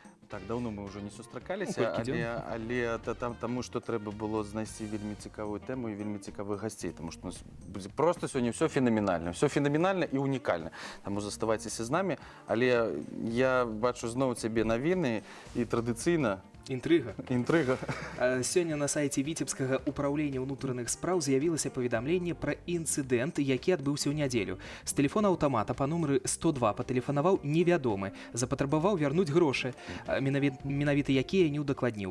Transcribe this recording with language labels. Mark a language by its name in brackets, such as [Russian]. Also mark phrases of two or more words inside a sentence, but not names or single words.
[Ukrainian] Так, давно ми вже не зустрікалися, але тому, що треба було знайти вельми цікаву тему і вельми цікавих гостей, тому що у нас буде просто сьогодні все феноменально і унікальне. Тому залишайтеся з нами, але я бачу знову тебе новини і традиційно Інтрыга. [Belarusian] Сёння на сайце Віцебскага ўпраўлення ўнутраных спраў з'явілася паведамленне пра інцыдэнт, які адбыўся ў нядзелю. З тэлефона аўтамата па нумары 102 патэлефанаваў невядомы, запатрабаваў вярнуць грошы, менавіта якія не ўдакладніў.